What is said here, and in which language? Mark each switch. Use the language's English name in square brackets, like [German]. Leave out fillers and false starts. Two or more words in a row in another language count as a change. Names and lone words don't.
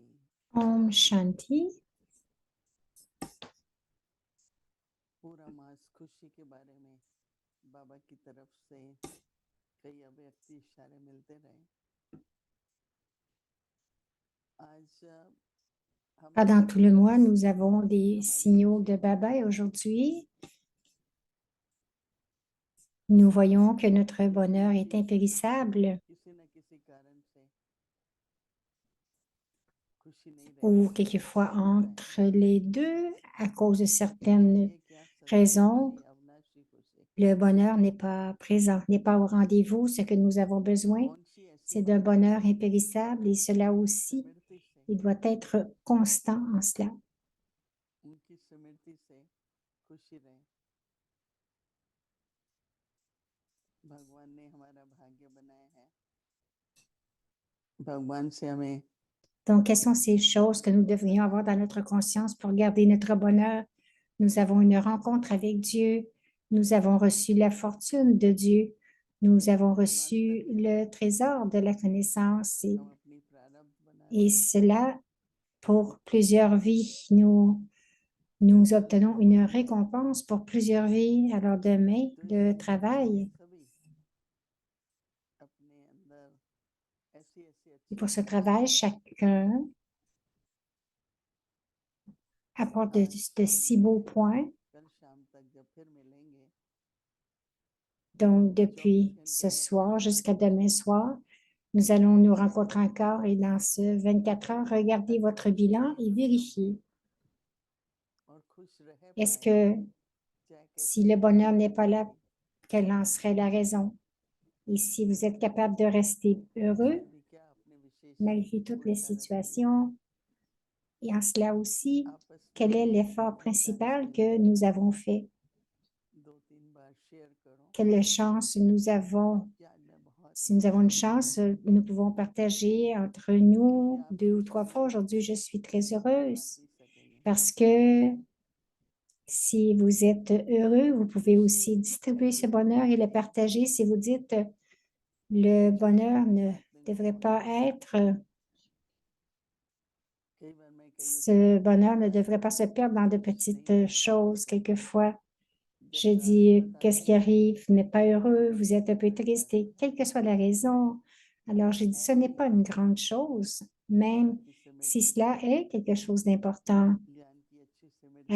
[Hindi] ओम शांति. पूरा मास खुशी के बारे में बाबा की तरफ से कई अव्यक्त इशारे मिलते रहे। आज हम [French] Pendant tout le mois, nous avons des signaux de Baba et aujourd'hui, nous voyons que notre bonheur est impérissable [Hindi] किसी न किसी कारण से खुशी नहीं [French] ou [Hindi] रहती। [French] quelquefois entre les deux, à cause de certaines [Hindi] ये क्या सदा की [French] raisons, [Hindi] खुशी, अविनाशी खुशी। [French] le bonheur n'est pas présent, n'est pas au rendez-vous. Ce que nous avons besoin, [Hindi] कौन सी ऐसी [French] c'est d'un [Hindi] बात है [French] bonheur impérissable et cela aussi, [Hindi] स्मृति से, [French] il doit être constant en cela. [Hindi] उनकी स्मृति से खुशी रहे। भगवान ने हमारा भाग्य बनाया है। भगवान से हमें [French] Donc, quelles sont ces choses que nous devrions avoir dans notre conscience pour garder notre bonheur? Nous avons une rencontre avec Dieu. Nous avons reçu la fortune de Dieu. Nous avons reçu le trésor de la connaissance [Hindi] हम अपनी प्रारब्ध बना [French] et [Hindi] रहे हैं। [French] cela pour plusieurs vies. Nous obtenons une récompense pour plusieurs vies. Alors demain, [Hindi] तो [French] le [Hindi] इसलिए [French] travail, [Hindi] सभी अपने अंदर ऐसी ऐसी [French] et [Hindi] अच्छी [French] pour ce [Hindi] अच्छी [French] travail, [Hindi] चीजें [French] chacun apporte de si beaux points. [Hindi] कल शाम तक जब फिर मिलेंगे [French] Donc, 24 depuis [Hindi] घंटे [French] ce [Hindi] में अपनी [French] soir jusqu'à [Hindi] प्रारब्ध [French] demain soir, nous allons nous rencontrer encore et dans ce 24 heures, regardez votre bilan et vérifiez. [Hindi] और खुश रह [French] Est-ce [Hindi] पाए [French] que [Hindi] चाहे [French] si [Hindi] कैसी [French] le bonheur n'est pas [Hindi] परिस्थितियां [French] là, [Hindi] भी [French] quelle en serait la raison? Et si vous êtes capable de rester heureux [Hindi] सभी क्या अपने विशेष [French] malgré toutes les [Hindi] पुरुषार्थ किए [French] situations, et en cela aussi, [Hindi] आपस [French] quel est [Hindi] में [French] l'effort [Hindi] एक चांस [French] principal [Hindi] मिल [French] que [Hindi] जाए [French] nous avons fait? [Hindi] 2-3 बार शेयर करो [French] Quelle chance nous avons? [Hindi] कि आज मैं बहुत [French] Si nous [Hindi] खुश [French] avons une [Hindi] हूँ [French] chance, nous pouvons partager entre [Hindi] क्योंकि [French] nous [Hindi] आप [French] 2 ou 3 [Hindi] खुशी [French] fois. Aujourd'hui, je suis très [Hindi] बांट [French] heureuse [Hindi] भी सकेंगे। [French] parce que si vous êtes heureux, vous pouvez [Hindi] खुशी [French] aussi distribuer ce [Hindi] ऐसी चीज [French] bonheur et le [Hindi] नहीं है [French] partager. Si vous dites le [Hindi] जो छोटी [French] bonheur [Hindi] छोटी [French] ne [Hindi] बात में [French] devrait [Hindi] गुम हो [French] pas [Hindi] जाए। [French] être, [Hindi] कई बार मैं कईयों से [French] ce [Hindi] पूछती हूँ [French] bonheur ne [Hindi] कि आज [French] devrait pas se perdre dans de [Hindi] खुश नहीं [French] petites [Hindi] है बात [French] choses. [Hindi] क्या है [French] Quelquefois, [Hindi] जब [French] je [Hindi] कारण [French] dis, qu'est-ce [Hindi] बताते [French] qui [Hindi] हैं [French] arrive? Vous n'êtes pas heureux, vous êtes un peu [Hindi] कोई [French] triste, [Hindi] फर्क [French] et [Hindi] नहीं [French] quelle que soit la raison. Alors, j'ai dit, ce n'est [Hindi] ऐसी [French] pas une grande chose, [Hindi] बाबा [French] même [Hindi] की [French] si [Hindi] स्मृति [French] cela est quelque chose d'important. [Hindi] ज्ञान की अच्छी स्मृति